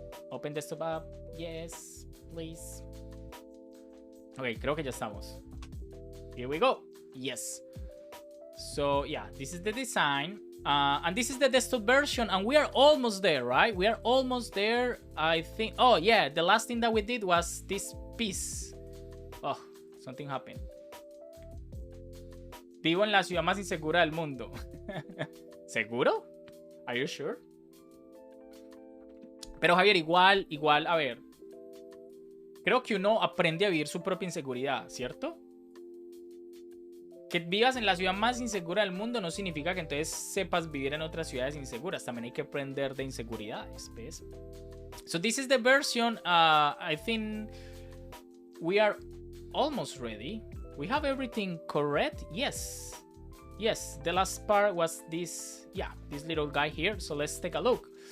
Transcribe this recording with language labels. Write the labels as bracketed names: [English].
[English] Open desktop app. Yes, please. Ok, creo que ya estamos. Here we go. Yes. So yeah, this is the design. And this is the desktop version, and we are almost there, right? We are almost there, I think. Oh yeah, the last thing that we did was this piece. Oh, something happened. [Spanish] Vivo en la ciudad más insegura del mundo. ¿Seguro? Are you sure? Pero Javier, igual, a ver. Creo que uno aprende a vivir su propia inseguridad, ¿cierto? Que vivas en la ciudad más insegura del mundo no significa que entonces sepas vivir en otras ciudades inseguras. También hay que aprender de inseguridades, ¿ves? [English] So this is the version. I think we are almost ready. We have everything correct. Yes. Yes, the last part was this, yeah, this little guy here. So let's take a look.